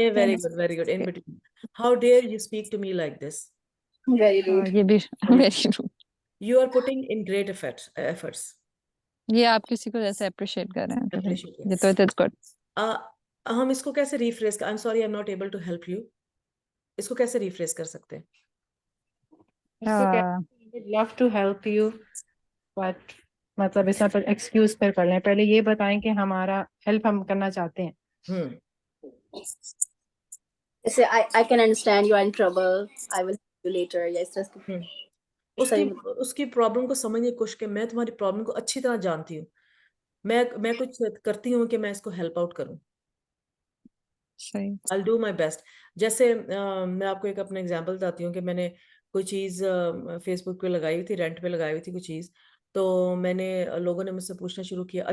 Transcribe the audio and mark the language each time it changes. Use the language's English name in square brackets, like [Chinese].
[English] Yeah, very good, very good. In between. How dare you speak to me like this? Very rude. [Urdu] یہ بھی very rude. [English] You are putting in great efforts. [Urdu] یہ آپ کسی کو جیسے appreciate کر رہے ہیں. [English] Appreciate it. [Urdu] یہ تو اٹس گڈ. ہم اس کو کیسے ریفریز کر, [English] I'm sorry I'm not able to help you. [Urdu] اس کو کیسے ریفریز کر سکتے ہیں؟ [English] love to help you but [Urdu] مطلب اس پر ایکسکیوز کر لیں, پہلے یہ بتائیں کہ ہمارا ہیلپ ہم کرنا چاہتے ہیں. [English] جیسے I can understand you are in trouble. I will help you later. [Urdu] یا اس طرح اس کی پرابلم کو سمجھنے کی کوشش کہ میں تمہاری پرابلم کو اچھی طرح جانتی ہوں, میں کچھ کرتی ہوں کہ میں اس کو ہیلپ آؤٹ کروں. [English] I'll do my best. [Urdu] جیسے میں آپ کو ایک اپنا ایگزامپل بتاتی ہوں کہ میں نے کوئی چیز فیس بک پہ لگائی ہوئی تھی, رینٹ پہ لگائی ہوئی تھی کوئی چیز, تو میں نے لوگوں نے مجھ سے پوچھنا شروع کیا.